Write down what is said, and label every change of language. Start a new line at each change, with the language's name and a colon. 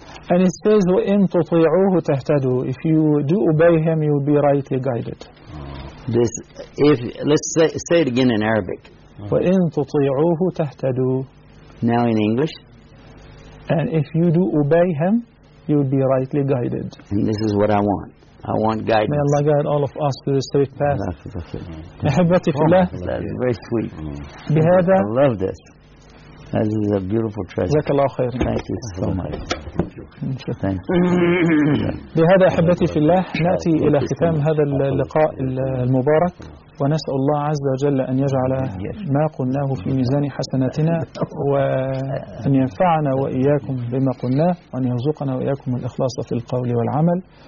English: And it says,
Arabic: وَإِن تُطِيعُوهُ تَهْتَدُوا.
English: If you do obey him, you will be rightly guided. This, if let's say it again in Arabic.
Arabic: وَإِن تُطِيعُوهُ تَهْتَدُوا.
English: Now in English. And if you do obey him, you will be rightly guided. And this is what I want. I want guidance. May Allah guide all of us to the straight path. That is very sweet.
Arabic: بهذا,
English: I love this. This is a beautiful treasure.
Arabic: جزاك الله خير.
English: Thank you so much.
Arabic: بهذا أحبتي في الله نأتي إلى ختام هذا اللقاء المبارك ونسأل الله عز وجل أن يجعل ما قلناه في ميزان حسناتنا وأن ينفعنا وإياكم بما قلناه وأن يرزقنا وإياكم الإخلاص في القول والعمل.